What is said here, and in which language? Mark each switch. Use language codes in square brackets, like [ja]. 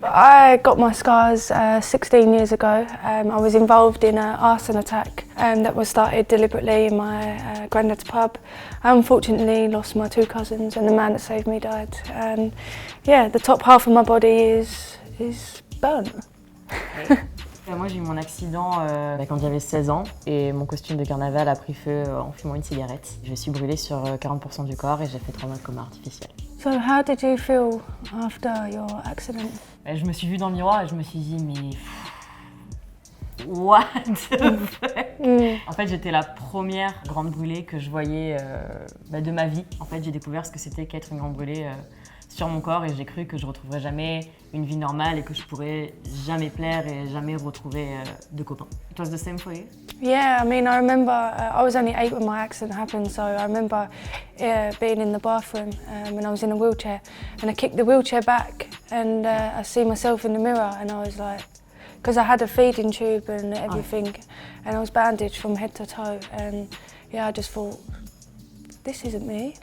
[en] I got my scars 16 years ago. I was involved in an arson attack that was started deliberately in my granddad's pub. I unfortunately lost my two cousins and the man that saved me died. And yeah, the top half of my body is burnt. [fr] Moi j'ai eu mon accident quand j'avais 16 ans et mon costume de carnaval a pris feu en fumant une cigarette. Je suis brûlée sur 40% du corps et j'ai fait 3 mois de coma artificiel. [en] So how did you feel after your accident? [fr] Je me suis vue dans le miroir et je me suis dit mais... [en] What the fuck? [fr] En fait j'étais la première grande brûlée que je voyais de ma vie. En fait j'ai découvert ce que c'était qu'être une grande brûlée sur mon corps et j'ai cru que je retrouverais jamais une vie normale et que je pourrais jamais plaire et jamais retrouver de copains. [en] It was the same for you? Yeah, I mean, I remember I was only 8 when my accident happened, so I remember being in the bathroom when I was in a wheelchair, and I kicked the wheelchair back and I see myself in the mirror and I was like, because I had a feeding tube and everything, and I was bandaged from head to toe, and yeah, I just thought, this isn't me.